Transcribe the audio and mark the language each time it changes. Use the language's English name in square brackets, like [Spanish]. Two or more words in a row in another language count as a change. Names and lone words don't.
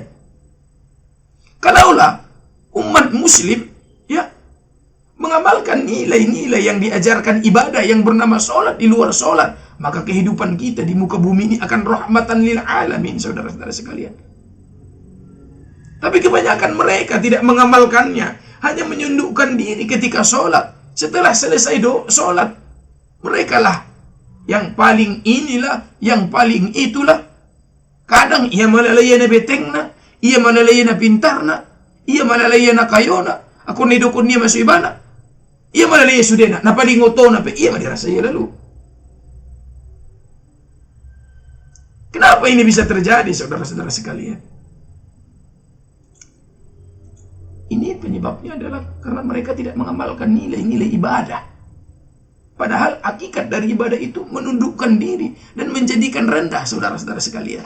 [Indonesian] Kalaulah umat muslim ya mengamalkan nilai-nilai yang diajarkan ibadah yang bernama sholat di luar sholat, maka kehidupan kita di muka bumi ini akan [Arabic] rahmatan lil alamin, [Indonesian] saudara-saudara sekalian. Tapi kebanyakan mereka tidak mengamalkannya, hanya menyundukkan diri ketika sholat. Setelah selesai sholat, mereka lah yang paling inilah, yang paling itulah. [Batak Mandailing] Kadang ia malalayana betengna, ia malalayana pintarna, ia malalayana kayona, aku nidukun niya masibana, ia malalaya sudena, napalingotona pe ia madirasaya lalu. [Indonesian] Kenapa ini bisa terjadi, saudara-saudara sekalian? Ini penyebabnya adalah karena mereka tidak mengamalkan nilai-nilai ibadah. Padahal hakikat dari ibadah itu menundukkan diri dan menjadikan rendah, saudara-saudara sekalian.